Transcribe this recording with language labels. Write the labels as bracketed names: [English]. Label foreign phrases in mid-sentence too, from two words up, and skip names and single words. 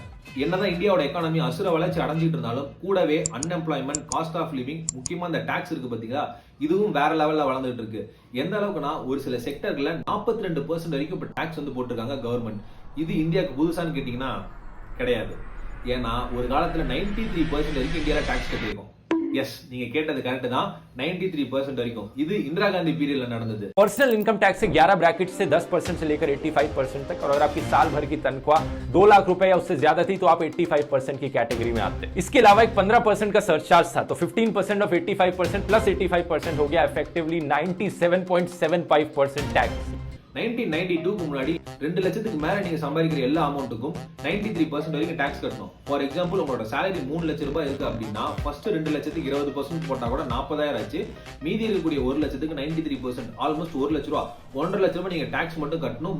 [Tamil] என்னதான் இந்தியாவோட எக்கானமி அசுர வளர்ச்சி அடைஞ்சிட்டு இருந்தாலும் கூடவே அன்எம்ப்ளாய்மெண்ட், [English] cost of living, [Tamil] முக்கியமா இந்த டாக்ஸ் இருக்கு பாத்தீங்களா, இதுவும் வேற லெவல்ல வளர்ந்துட்டு இருக்கு. எந்த அளவுக்குன்னா ஒரு சில செக்டர்ல 42% வரைக்கும் இப்ப டாக்ஸ் வந்து போட்டிருக்காங்க கவர்மெண்ட். இது இந்தியாவுக்கு புதுசான்னு கேட்டீங்கன்னா கிடையாது. ஏன்னா ஒரு காலத்துல 93% வரைக்கும் இந்தியால டாக்ஸ் கட்டிருக்கோம். எஸ், நீங்க கேட்டது கரெக்ட் தான். 93% வரைக்கும். இது இந்திரா காந்தி [Hindi] पीरियड में [Tamil] நடந்தது. [English] personal income tax [Hindi] से 11 ब्रैकेट से 10% से लेकर 85% तक, और अगर आपकी साल भर की तनख्वाह 2 लाख रुपए या उससे ज्यादा थी तो आप 85% की कैटेगरी में आते। इसके अलावा एक 15% का सरचार्ज था, तो 15% ऑफ 85% प्लस 85% हो गया इफेक्टिवली 97.75% टैक्स। [Tamil] 1992 முன்னாடி 2 லட்சத்துக்கு மேல நீங்க சம்பாதிக்கிற எல்லா அமௌண்ட்டுக்கும் 93% வரைக்கும் டாக்ஸ் கட்டணும். [English] for example, [Tamil] உங்களோட சேலரி 3 லட்சம் ரூபாய் இருக்கு அப்படின்னா ஃபர்ஸ்ட் 2 லட்சத்துக்கு 20% போட்டா கூட 40,000 ஆச்சு. மீதி இருக்கக்கூடிய 1 லட்சத்துக்கு 93%, ஆல்மோஸ்ட் 1 லட்ச ரூபா, 1.5 லட்ச ரூபாய் நீங்க டாக்ஸ் மட்டும் கட்டணும்.